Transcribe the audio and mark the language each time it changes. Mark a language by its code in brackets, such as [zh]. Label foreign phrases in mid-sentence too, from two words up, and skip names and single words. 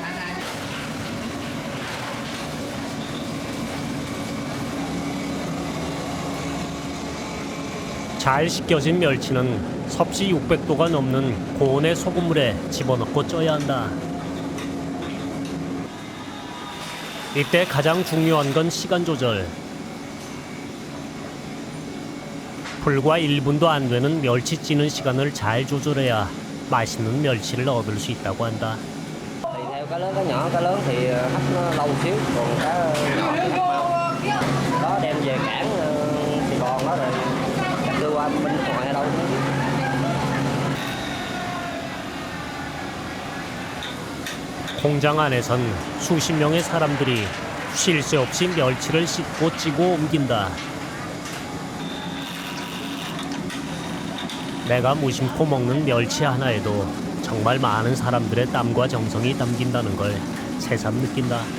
[ko] 잘 씻겨진 멸치는 섭씨 600도가 넘는 고온의 소금물에 집어넣고 쪄야 한다. 이때 가장 중요한 건 시간 조절. 불과 1분도 안 되는 멸치 찌는 시간을 잘 조절해야 맛있는 멸치를 얻을 수 있다고 한다. [vi] Theo cá lớn cá nhỏ, cá lớn thì hấp nó lâu xíu, còn cá nhỏ thì hấp mau. Đó đem về cảng Sài Gòn đó rồi đưa qua bên ngoài ở đâu. [ko] 공장 안에선 수십 명의 사람들이 쉴 새 없이 멸치를 씻고 찌고 옮긴다. 내가 무심코 먹는 멸치 하나에도 정말 많은 사람들의 땀과 정성이 담긴다는 걸 새삼 느낀다.